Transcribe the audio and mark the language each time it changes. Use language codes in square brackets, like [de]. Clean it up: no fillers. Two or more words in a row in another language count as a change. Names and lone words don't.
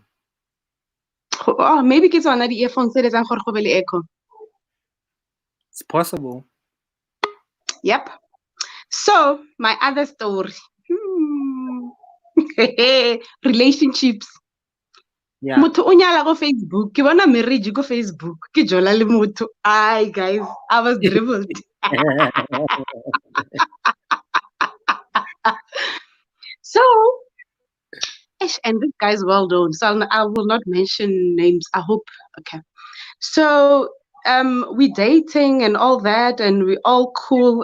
[en] Oh, maybe it's on the earphones. There is an echo. It's possible. Yep. So, my other story. Relationships. Yeah. [tn] Motho o nyala go Facebook. Ke bona marriage go Facebook. Ke jola le motho. [en] Ay, guys, I was dribbled. So, and this guy's well known, so I will not mention names. I hope. Okay. So, we dating and all that, and we all cool.